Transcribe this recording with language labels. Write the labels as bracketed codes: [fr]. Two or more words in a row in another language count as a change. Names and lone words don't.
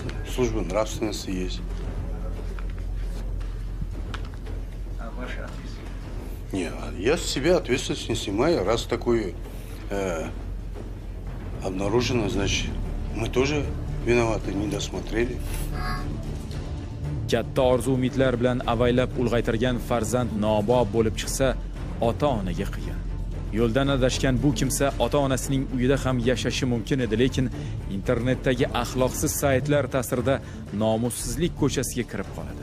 [ru] Службы нравственности есть. Нет, я с себя ответственность не снимаю. Раз такое обнаружено, значит, мы тоже виноваты, не досмотрели. [uz] Katta orzu-umidlar bilan avaylab ulg'aytirgan farzand nobob bo'lib chiqsa, ota-onaga qiyin. Yo'ldan adashgan bu kimsa ota-onasining uyida ham yashashi mumkin edi, lekin internetdagi axloqsiz saytlar ta'sirida nomussizlik ko'chasiga kirib qoladi.